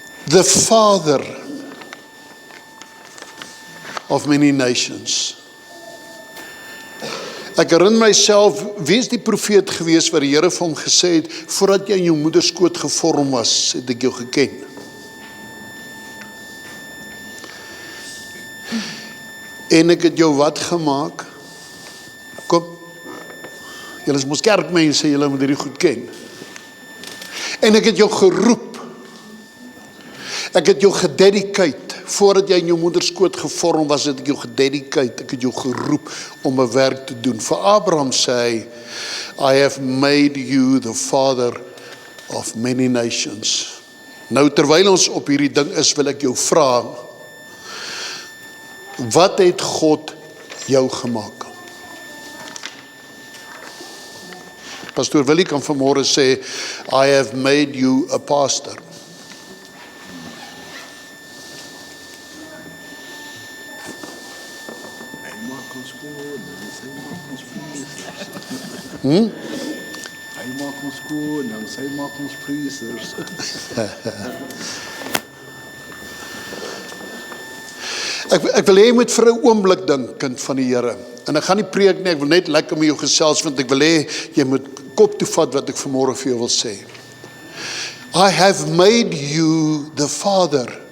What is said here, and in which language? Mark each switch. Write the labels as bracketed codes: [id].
[en] The father of many nations. [af] Ek herinner myself, wie is die profeet gewees wat die Here vir hom gesê het, voordat jy in jou moederskoot gevorm was, het ek jou geken. En ek het jou wat gemaak? Kom, julle is mos kerkmense, julle moet hierdie goed ken. En ek het jou geroep. Ek het jou gededicate. Voordat jy in jou moederskoot gevorm was, het ek jou gededicate. Ek het jou geroep om 'n werk te doen. Vir Abraham sê hy, [en] I have made you the father of many nations. [af] Nou terwyl ons op hierdie ding is, wil ek jou vra, wat het God jou gemaak? Pastoor Willie kan vanmôre sê, [en] I have made you a pastor. [af] Hy maak ons skoon, hy maak ons priesters. Hy maak ons skoon, en hy maak ons priesters. Ek wil hê jy moet vir 'n oomblik dink, kind van die Here. En ek gaan nie preek nie, ek wil net lekker met jou gesels, want ek wil hê jy moet kop toe vat wat ek vanmôre vir jou wil sê. [en] I have made you the Father.